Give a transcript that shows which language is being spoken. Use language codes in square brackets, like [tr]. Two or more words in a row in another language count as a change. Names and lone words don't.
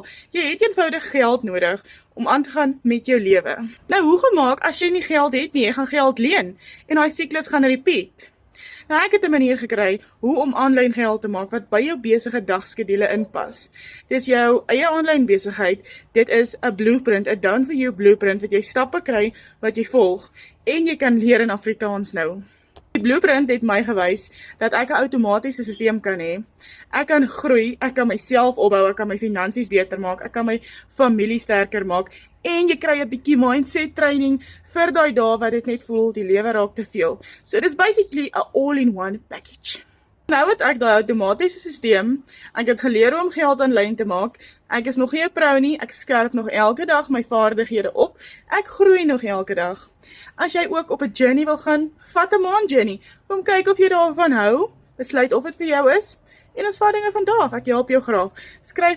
[af] Jy het eenvoudig geld nodig om aan te gaan met jou lewe. Nou, hoe gemaak as jy nie geld het nie, jy gaan geld leen en daai siklus gaan repeat. Nou, ek het 'n manier gekry hoe om aanlyn geld te maak wat by jou besige dagskedule inpas. Dis jou eie aanlyn besigheid, dit is 'n blueprint, 'n [en] down for you blueprint [af] wat jy stappe kry wat jy volg en jy kan leer in Afrikaans nou. Die blueprint het my gewys dat ek 'n outomatiese stelsel kan hê. Ek kan groei, ek kan myself opbou, ek kan my finansies beter maak, ek kan my familie sterker maak en jy kry 'n bietjie [en] mindset training [af] vir daai dae wat dit net voel die lewe raak te veel. So dis basically 'n [en] all-in-one package. [af] Nou het ek daai outomatiese stelsel, ek het geleer hoe om geld aanlyn te maak, ek is nog nie 'n pro nie, ek skerp nog elke dag my vaardighede op, ek groei nog elke dag. As jy ook op 'n journey wil gaan, vat 'n maand journey, kom kyk of jy daarvan hou, besluit of dit vir jou is, en ons vat dinge van daar af, ek help jou graag.